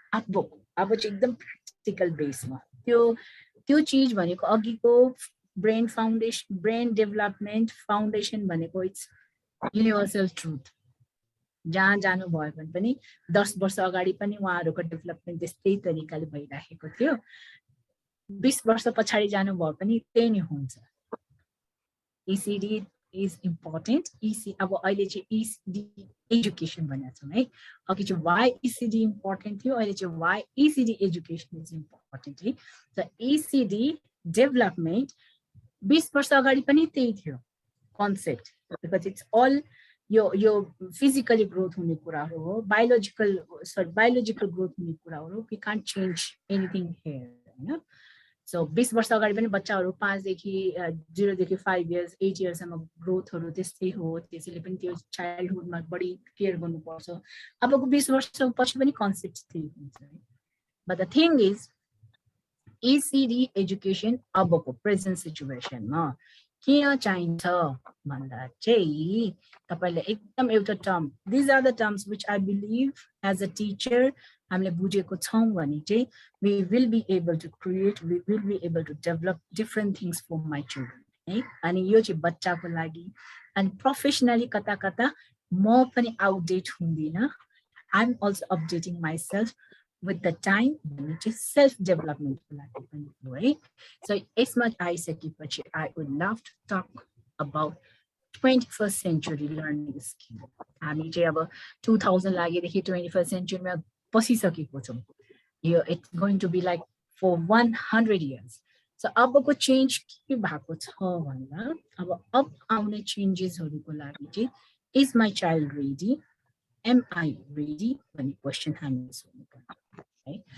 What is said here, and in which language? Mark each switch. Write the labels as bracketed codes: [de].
[ne] अब चाहिँ एकदम प्र्याक्टिकल बेसमा त्यो चिज भनेको अघिको brain foundation, brain development foundation भनेको इट्स युनिभर्सल ट्रुथ। जहाँ जानु भयो भने पनि 10 वर्ष अगाडि पनि उहाँहरूको डेभलपमेन्ट त्यस्तै तरिकाले भइराखेको थियो, 20 वर्ष पछाडि जानु भयो पनि त्यही नै हुन्छ। [en] ECD is important. [ne] अब अहिले चाहिँ ECD एजुकेसन भनेको छौँ है। अघि चाहिँ [en] why ECD important [ne] थियो, अहिले चाहिँ [en] why ECD education is important [ne] है। So ECD डेभलपमेन्ट 20 वर्ष अगाडि पनि त्यही थियो कन्सेप्ट, [en] because it's all [ne] यो फिजिकली ग्रोथ हुने कुराहरू हो, बायोलोजिकल ग्रोथ हुने कुराहरू हो। [en] We can't change anything here हैन। [ne] सो 20 वर्ष अगाडि पनि बच्चाहरू 0 देखि 5 इयर्स 8 इयर्ससम्म ग्रोथहरू त्यस्तै हो, त्यसैले पनि त्यो चाइल्डहुडमा बढी केयर गर्नुपर्छ। अबको 20 वर्षपछि पनि कन्सेप्ट त्यही हुन्छ है। [en] but the thing is [ne] ECD education अबको प्रेजेन्ट सिचुएसनमा किन चाहिन्छ भन्दा चाहिँ तपाईले एकदम एउटा term, [en] these are the terms which I believe as a teacher [ne] हामीले बुझेको छौँ भने चाहिँ [en] we will be able to create, we will be able to develop different things for my children [ne] है। अनि यो चाहिँ बच्चाको लागि अनि प्रोफेसनली कता कता म पनि outdate हुँदिन, [en] I am also updating myself with the time [ne] भन्ने चाहिँ सेल्फ डेभलपमेन्टको लागि पनि हो है। सो यसमा आइसकेपछि [en] I would love to talk about 21st century learning skill। [ne] हामी चाहिँ अब 2000 लागेदेखि 21st centuryमा पसिसकेको छौँ। यो [en] It's going to be like for 100 years। [ne] So अबको चेन्ज के भएको छ भन्दा अब आउने चेन्जेसहरूको लागि चाहिँ [en] is my child ready, am I ready [ne] भन्ने क्वेसन हामीले सोध्नुपर्छ है।